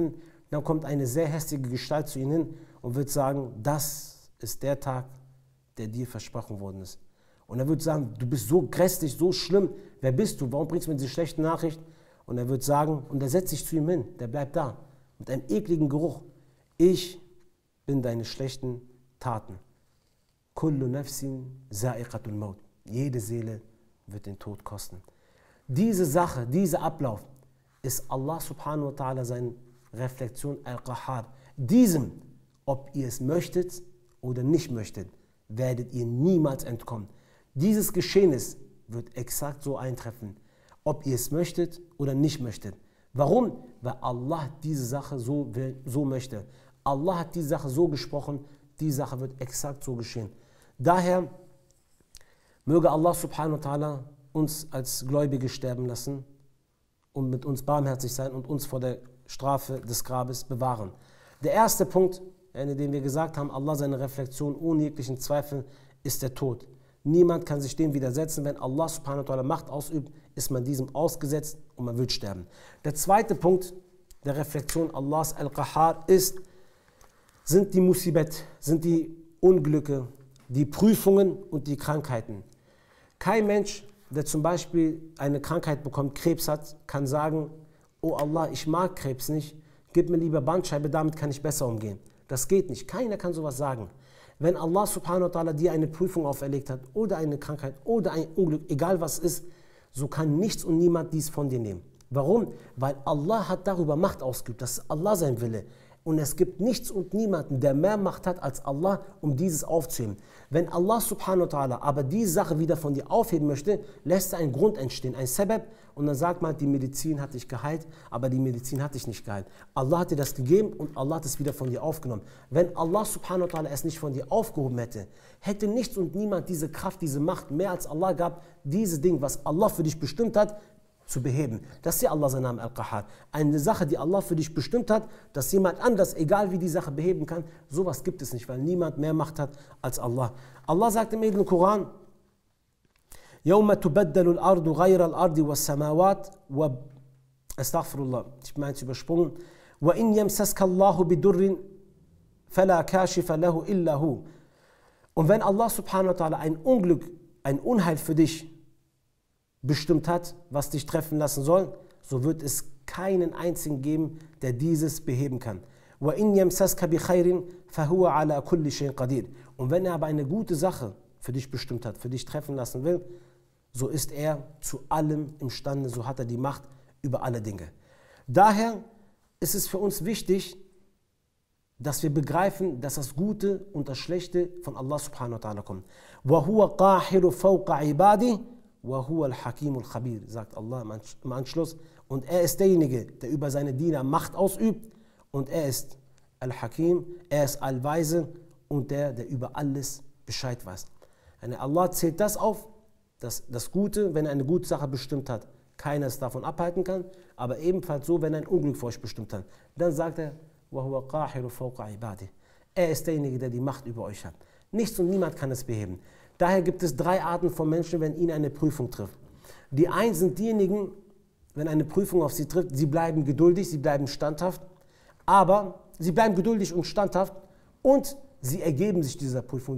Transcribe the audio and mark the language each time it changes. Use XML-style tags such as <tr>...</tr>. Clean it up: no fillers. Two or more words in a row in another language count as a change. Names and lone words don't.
<de>Dann kommt eine sehr hässliche Gestalt zu ihm hin und wird sagen, das ist der Tag, der dir versprochen worden ist. Und er wird sagen, du bist so grässlich, so schlimm, wer bist du, warum bringst du mir diese schlechte Nachricht? Und er wird sagen, und er setzt sich zu ihm hin, der bleibt da, mit einem ekligen Geruch. Ich bin deine schlechten Taten.</de> <ar>كل نفس ذائقة الموت.</ar> <de>Jede Seele wird den Tod kosten. Diese Sache, dieser Ablauf ist</de> <ar>الله سبحانه وتعالى</ar> <de>seine Reflexion al-Qahhar. Diesem, ob ihr es möchtet oder nicht möchtet, werdet ihr niemals entkommen. Dieses Geschehnis wird exakt so eintreffen, ob ihr es möchtet oder nicht möchtet. Warum? Weil Allah diese Sache so möchte. Allah hat diese Sache so gesprochen, die Sache wird exakt so geschehen. Daher möge</de> <ar>الله سبحانه وتعالى</ar> <de>uns als Gläubige sterben lassen und mit uns barmherzig sein und uns vor der Strafe des Grabes bewahren. Der erste Punkt, in dem wir gesagt haben, Allah seine Reflexion ohne jeglichen Zweifel, ist der Tod. Niemand kann sich dem widersetzen. Wenn</de> <ar>الله سبحانه وتعالى</ar> <de>Macht ausübt, ist man diesem ausgesetzt und man wird sterben. Der zweite Punkt der Reflexion Allahs al-Qahhar sind die Musibet, sind die Unglücke, die Prüfungen und die Krankheiten. Kein Mensch, der zum Beispiel eine Krankheit bekommt, Krebs hat, kann sagen, oh Allah, ich mag Krebs nicht, gib mir lieber Bandscheibe, damit kann ich besser umgehen. Das geht nicht. Keiner kann sowas sagen. Wenn</de> <ar>الله سبحانه وتعالى</ar> <de>dir eine Prüfung auferlegt hat oder eine Krankheit oder ein Unglück, egal was ist, so kann nichts und niemand dies von dir nehmen. Warum? Weil Allah hat darüber Macht ausgeübt. Das ist Allah sein Wille. Und es gibt nichts und niemanden, der mehr Macht hat als Allah, um dieses aufzuheben. Wenn</de> <ar>الله سبحانه وتعالى</ar> <de>aber diese Sache wieder von dir aufheben möchte, lässt er einen Grund entstehen, ein Sebeb, und dann sagt man, die Medizin hat dich geheilt, aber die Medizin hat dich nicht geheilt. Allah hat dir das gegeben und Allah hat es wieder von dir aufgenommen. Wenn</de> <ar>الله سبحانه وتعالى</ar> <de>es nicht von dir aufgehoben hätte, hätte nichts und niemand diese Kraft, diese Macht mehr als Allah gehabt, dieses Ding, was Allah für dich bestimmt hat, zu beheben. Das ist ja Allah sein Name Al-Qahhar. Eine Sache, die Allah für dich bestimmt hat, dass jemand anders, egal wie die Sache beheben kann, sowas gibt es nicht, weil niemand mehr Macht hat als Allah. Allah sagt im Heiligen Koran,</de> <ar>يَوْمَ تُبَدَّلُ الْأَرْضُ غَيْرَ الْأَرْضِ وَالسَّمَاوَاتِ Astaghfirullah,</ar> <de>ich meine es übersprungen.</de> <ar>وَإِنْ يَمْسَسْكَ اللَّهُ بِدُرٍّ فَلَا كَاشِفَ لَهُ إِلَّا هُ.</ar> <de>Und wenn</de> <ar>الله سبحانه وتعالى</ar> <de>ein Unglück, ein Unheil für dich bestimmt hat, was dich treffen lassen soll, so wird es keinen einzigen geben, der dieses beheben kann.</de> <ar>وَإِنْ يَمْسَسْكَ بِخَيْرٍ فَهُوَ عَلَى كُلِّ شَيْءٍ قَدِيرٌ.</ar> <de>Und wenn er aber eine gute Sache für dich bestimmt hat, für dich treffen lassen will, so ist er zu allem imstande, so hat er die Macht über alle Dinge. Daher ist es für uns wichtig, dass wir begreifen, dass das Gute und das Schlechte von</de> <ar>الله سبحانه وتعالى</ar> <de>kommt.</de> <ar>وَهُوَ قَاهِرُ فَوْقَ عِبَادِهِ وَهُوَ الْحَكِيمُ الْخَبِيرُ,</ar> <de>sagt Allah im Anschluss. Und er ist derjenige, der über seine Diener Macht ausübt, und er ist Al-Hakim, er ist Allweise und der über alles Bescheid weiß. Allah zählt das auf, dass das Gute, wenn er eine gute Sache bestimmt hat, keiner es davon abhalten kann, aber ebenfalls so, wenn er ein Unglück für euch bestimmt hat. Dann sagt er,</de> <ar>وَهُوَ قَاهِرُ فَوْقَ عِبَادِهِ.</ar> <de>Er ist derjenige, der die Macht über euch hat. Nichts und niemand kann es beheben. Daher gibt es drei Arten von Menschen, wenn ihnen eine Prüfung trifft. Die einen sind diejenigen, wenn eine Prüfung auf sie trifft, sie bleiben geduldig, sie bleiben standhaft, aber sie bleiben geduldig und standhaft und sie ergeben sich dieser Prüfung.</de>